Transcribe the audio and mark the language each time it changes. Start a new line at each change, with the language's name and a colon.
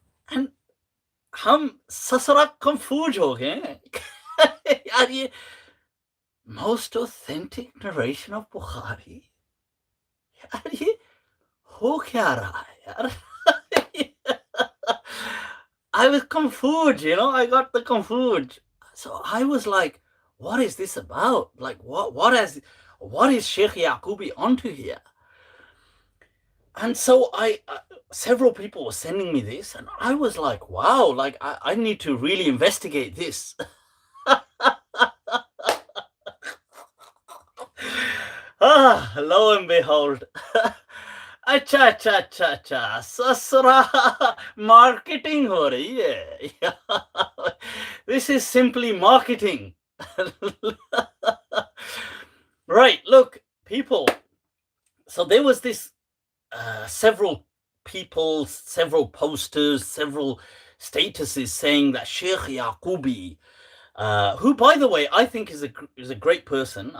Hindi: And हम ससुरा confuse हो गए यार ये
English: most authentic narration of Bukhari
Hindi: यार ये हो क्या रहा है यार
English: I was confused, I got the confused. So I was like, what is this about? Like, what is Sheikh Yaqoubi onto here? And so several people were sending me this, and I was like, wow, like I need to really investigate this. Lo and behold.
Hindi: अच्छा ससुरा marketing हो रही है.
English: This is simply marketing. Right, look, people. So there was this several people, several posters, several statuses saying that Sheikh Yaqoubi, who, by the way, I think is a great person.